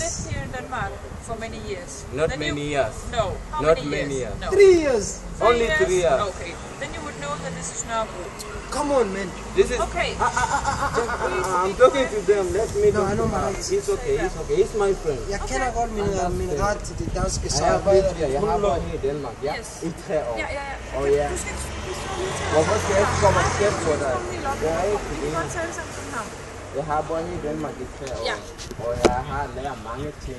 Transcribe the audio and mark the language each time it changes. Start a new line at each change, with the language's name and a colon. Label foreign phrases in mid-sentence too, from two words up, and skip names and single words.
English: lived here in Denmark for many years. Not then many you, years. No. How Not many many years. No. 3 years. Only 3 years. Okay. Then you would know that this is Nørrebro. Come on, man. This is. Okay. I'm talking to them. Let me No, talk I know to her. my rights. It's okay. It's okay. It's my friend.
Danish: Jeg kender godt min ret til det danske Jeg har samarbejde. boet her. Jeg har boet her i Danmark, ja?
English: Yes.
Danish: I 3 år. Ja. Og ja. Du skal ikke slå lige til. Hvorfor skal jeg ikke komme og skætte på dig? Jeg er ikke Vi kan godt tale sammen sådan her. Jeg har boet her i Danmark i 3 år. Ja. Og jeg har lært mange ting.